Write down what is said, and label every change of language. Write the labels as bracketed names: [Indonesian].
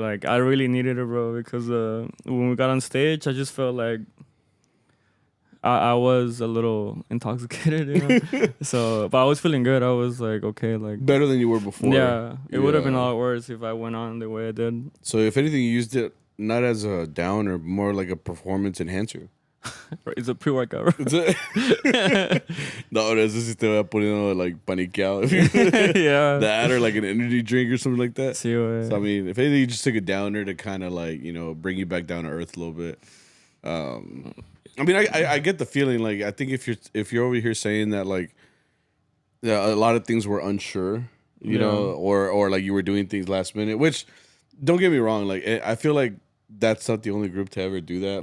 [English] Like I really needed it, bro, because when we got on stage, I just felt like I was a little intoxicated, you know. So, but I was feeling good. I was like, okay, like better than you were before. Yeah, it would have been a lot worse if I went on the way I did. So, if anything, you used it not as a down or more like a performance enhancer. It's a pre-workout. [Spanish] No, eso sí te va poniendo [English] like [Spanish] paniqueado. [English] Yeah. That or like an energy drink or something like that. [Spanish] Sí, güey. [English] So, I mean, if anything, you just took a downer to kind of like, you know, bring you back down to earth a little bit. I mean, I get the feeling, like, I think if you're over here saying that, like, yeah, a lot of things were unsure, you know, or like you were doing things last minute, which, don't get me wrong, like, I feel like that's not the only group to ever do that.